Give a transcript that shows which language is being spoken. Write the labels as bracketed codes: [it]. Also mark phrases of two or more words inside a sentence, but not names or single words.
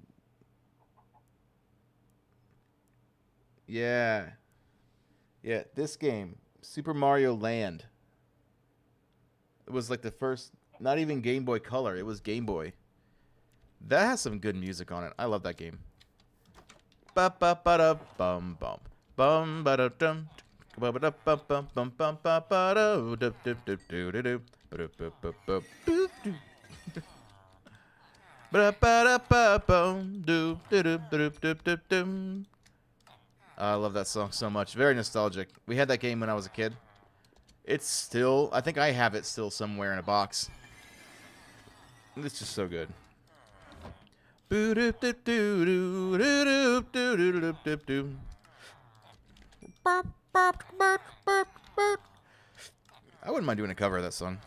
[en] Yeah. Yeah, this game, Super Mario Land. It was like the first, not even Game Boy Color, it was Game Boy. That has some good music on it. I love that game. Ba ba ba da bum bum bum ba da dum ba ba da bum bum bum bum ba ba da do do do do do do ba ba ba do do ba ba da ba bum do do do do do do do. I love that song so much. Very nostalgic. We had that game when I was a kid. It's still, I think I have it still somewhere in a box. It's just so good. I wouldn't mind doing a cover of that song.